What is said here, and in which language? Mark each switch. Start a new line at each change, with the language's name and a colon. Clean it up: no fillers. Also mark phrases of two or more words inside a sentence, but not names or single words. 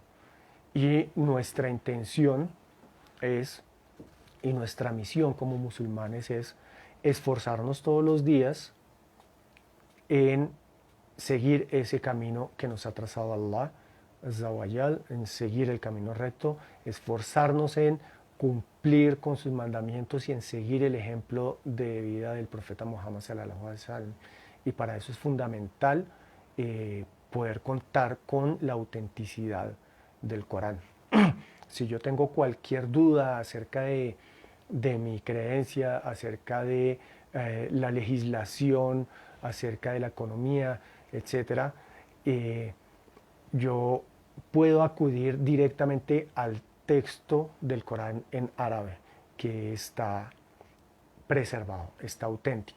Spanish: Y nuestra intención es, y nuestra misión como musulmanes es esforzarnos todos los días en seguir ese camino que nos ha trazado Allah, en seguir el camino recto, esforzarnos en cumplir con sus mandamientos y en seguir el ejemplo de vida del profeta Muhammad
Arabic: صلى الله عليه وسلم.
Spanish: Y para eso es fundamental poder contar con la autenticidad del Corán. Si yo tengo cualquier duda acerca de mi creencia, acerca de la legislación, acerca de la economía, etc., yo puedo acudir directamente al texto del Corán en árabe, que está preservado, está auténtico.